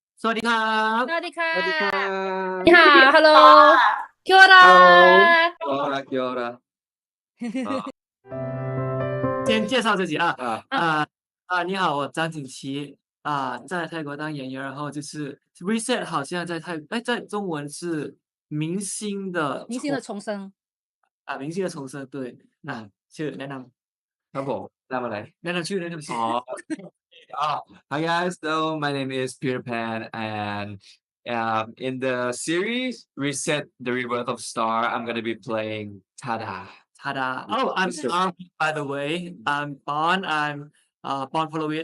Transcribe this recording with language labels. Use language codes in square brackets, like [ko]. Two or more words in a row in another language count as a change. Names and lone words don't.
[th] วัสดีครับ สวัสดีค่ะ สวัสดีครับ [zh] 你好 Hello คิวรา [mi] Hello，Kia ora。先介绍自己啊，你好，我张景琦在泰国当演员，然后就是 reset 好像在中文是明星的重生明星的重生，对， [th] ชื่อแนะนำ ครับผมทำอะไร แนะนำชื่อ [en] Hi guys, so my name is Peterpan, and in the series Reset the Rebirth of Star, I'm gonna be playing Tada. Tada. Oh, I'm Armin, by the way. I'm Pond. I'm Pond Ponlawit.